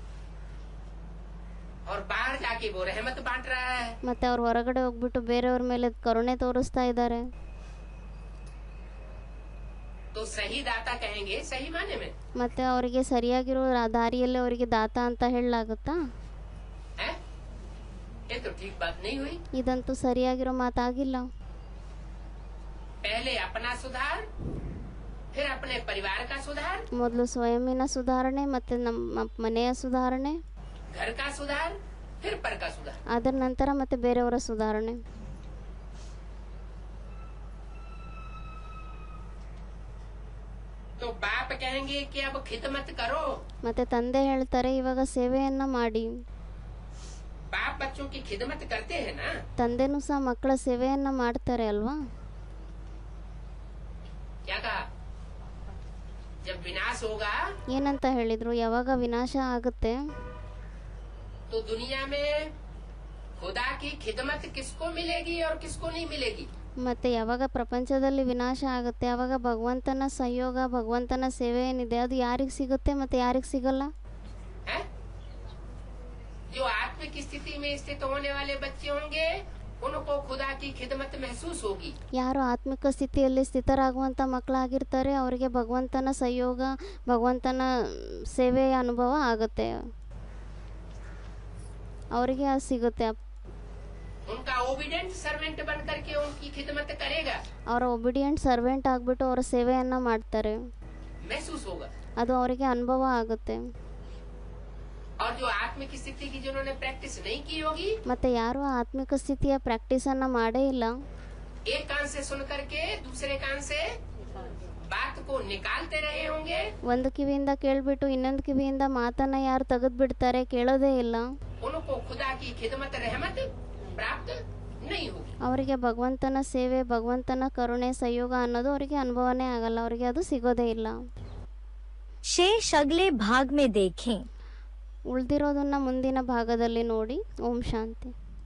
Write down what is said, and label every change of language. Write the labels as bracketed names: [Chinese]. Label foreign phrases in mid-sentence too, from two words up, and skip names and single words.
[Hindi] और बाहर जाके वो रहमत बांट रहा है, [Kannada] ಮತ್ತೆ ಅವ್ರು ಹೊರಗಡೆ ಹೋಗ್ಬಿಟ್ಟು ಬೇರೆಯವ್ರ ಮೇಲೆ ಕರುಣೆ ತೋರಿಸ್ತಾ ಇದ್ದಾರೆ. [Hindi] तो सही दाता कहेंगे सही माने में [Kannada] ಮತ್ತೆ ಅವರಿಗೆ ಸರಿಯಾಗಿರೋ ದಾರಿಯಲ್ಲಿ ಅವರಿಗೆ ದಾತ ಅಂತ ಹೇಳಲಾಗುತ್ತಾ? [Hindi] है? ये तो ठीक बात नहीं हुई। [Kannada] ಇದಂತೂ ಸರಿಯಾಗಿರೋ ಮಾತಾಗಿಲ್ಲ. [Hindi] पहले अपना सुधार, फिर अपने परिवार का सुधार, [Kannada] ಮೊದಲು ಸ್ವಯಂನ ಸುಧಾರಣೆ, ಮತ್ತೆ ನಮ್ಮ ಮನೆಯ ಸುಧಾರಣೆ, [Hindi] घर का सुधार, फिर पर का सुधार। [Kannada] ಅದರ ನಂತರ ಮತ್ತೆ ಬೇರೆಯವರ ಸುಧಾರಣೆ. [Hindi] तो बाप कहेंगे कि अब खिदमत करो, [Kannada] ಮತ್ತೆ ತಂದೆ ಹೇಳ್ತಾರೆ ಇವಾಗ ಸೇವೆಯನ್ನ ಮಾಡಿ. [Hindi] बाप बच्चों की खिदमत करते हैं ना। [Kannada] ತಂದೆನೂ ಸಹ ಮಕ್ಕಳ ಸೇವೆಯನ್ನ ಮಾಡ್ತಾರೆ ಅಲ್ವಾ? [Hindi] क्या कहा? जब विनाश होगा [Kannada] ಏನಂತ ಹೇಳಿದ್ರು? ಯಾವಾಗ ವಿನಾಶ ಆಗುತ್ತೆ [Hindi] तो दुनिया में खुदा की खिदमत किसको मिलेगी और किसको नहीं मिलेगी? [Kannada] ಮತ್ತೆ ಯಾವಾಗ ಪ್ರಪಂಚದಲ್ಲಿ ವಿನಾಶ ಆಗುತ್ತೆ ಆವಾಗ ಭಗವಂತನ ಸಹಯೋಗ, ಭಗವಂತನ ಸೇವೆ ಏನಿದೆ ಅದು ಯಾರಿಗೆ ಸಿಗುತ್ತೆ ಮತ್ತೆ ಯಾರಿಗೆ ಸಿಗಲ್ಲ? [Hindi] है? जो आत्मिक स्थिति में स्थित होने वाले बच्चे होंगे उनको खुदा की खिदमत महसूस होगी। [Kannada] ಯಾರು ಆತ್ಮಿಕ ಸ್ಥಿತಿಯಲ್ಲಿ ಸ್ಥಿತರಾಗುವಂಥ ಮಕ್ಕಳಾಗಿರ್ತಾರೆ ಅವರಿಗೆ ಭಗವಂತನ ಸಹಯೋಗ, ಭಗವಂತನ ಸೇವೆಯ ಅನುಭವ ಆಗುತ್ತೆ, ಅವರಿಗೆ ಅದು ಸಿಗುತ್ತೆ. [Hindi] उनका [English] obedient servant [Hindi] बन करके उनकी खिदमत करेगा, [Kannada] ಅವರ [English] obedient servant [Kannada] ಆಗಿಬಿಟ್ಟು ಅವರ ಸೇವೆಯನ್ನು ಮಾಡ್ತಾರೆ, [Hindi] महसूस होगा। [Kannada] ಅದು ಅವರಿಗೆ ಅನುಭವ ಆಗುತ್ತೆ. [Hindi] और जो आत्मिक स्थिति की जिन्होंने प्रैक्टिस नहीं की होगी, [Kannada] ಮತ್ತು ಯಾರು ಆತ್ಮಿಕ ಸ್ಥಿತಿಯ ಪ್ರಾಕ್ಟೀಸನ್ನು ಮಾಡೇ ಇಲ್ಲ, [Hindi] एक कान से सुन करके दूसरे कान से बात को निकालते रहे होंगे, [Kannada] ಒಂದು ಕಿವಿಯಿಂದ ಕೇಳ್ಬಿಟ್ಟು ಇನ್ನೊಂದು ಕಿವಿಯಿಂದ ಮಾತನ್ನ ಯಾರು ತೆಗೆದು ಬಿಡ್ತಾರೆ, ಕೇಳೋದೇ ಇಲ್ಲ, [Hindi] उनको खुदा की खिदमत रहमत प्राप्त नहीं होगी। [Kannada] ಅವರಿಗೆ ಭಗವಂತನ ಸೇವೆ, ಭಗವಂತನ ಕರುಣೆ, ಸಹಯೋಗ ಅನ್ನೋದು ಅವರಿಗೆ ಅನುಭವನೇ ಆಗಲ್ಲ, ಅವರಿಗೆ ಅದು ಸಿಗೋದೇ ಇಲ್ಲ. [Hindi] शेष अगले भाग में देखें। [Kannada] ಉಳಿದಿರೋದನ್ನ ಮುಂದಿನ ಭಾಗದಲ್ಲಿ ನೋಡಿ. ಓಂ ಶಾಂತಿ.